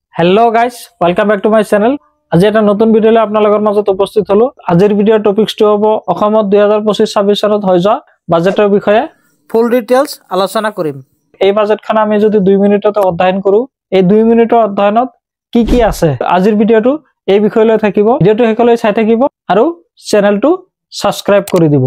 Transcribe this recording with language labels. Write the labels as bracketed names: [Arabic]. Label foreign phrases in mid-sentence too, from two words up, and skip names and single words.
[English] hello guys welcome back to my channel. [Assamese] আজ এক নতুন ভিডিঅ आपनालोকৰ মাজত উপস্থিত হলো। আজিৰ ভিডিঅ'ৰ টপিকটো হ'ব অসমত 2025-26 চনত হৈ যোৱা বাজেটৰ বিষয়ে ফুল ডিটেইলছ আলোচনা কৰিম। এই বাজেটখন আমি যদি 2 মিনিটতে অধ্যয়ন কৰো, এই 2 মিনিটৰ অধ্যয়নত কি আছে আজিৰ ভিডিঅ'টো এই বিষয়লৈ থাকিব। ভিডিঅ'টো হেকলৈ চাই থাকিব আৰু চেনেলটো সাবস্ক্ৰাইব কৰি দিব।